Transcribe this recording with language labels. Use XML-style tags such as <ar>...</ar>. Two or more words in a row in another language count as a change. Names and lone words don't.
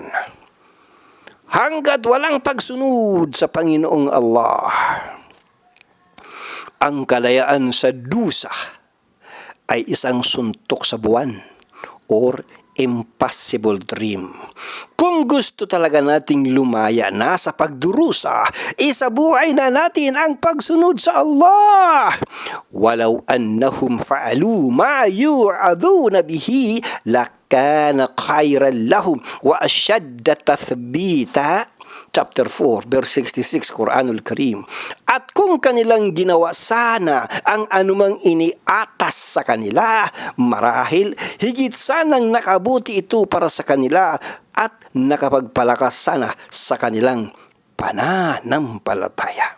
<tl>Hanggat walang pagsunod sa Panginoong Allah, ang kalayaan sa dusa ay isang suntok sa buwan or</tl> <en>impossible dream.</en> <tl>Kung gusto talaga nating lumaya na sa pagdurusa, isabuhay na natin ang pagsunod sa Allah.</tl> <ar>ولو أنهم فعلوا ما يوعظون به لكان خيرا لهم وأشد تثبيتا.</ar> <en>Chapter 4, verse 66,</en> <tl>Quranul Karim. At kung kanilang ginawa sana ang anumang iniatas sa kanila, marahil higit sanang nakabuti ito para sa kanila at nakapagpalakas sana sa kanilang pananampalataya.</tl>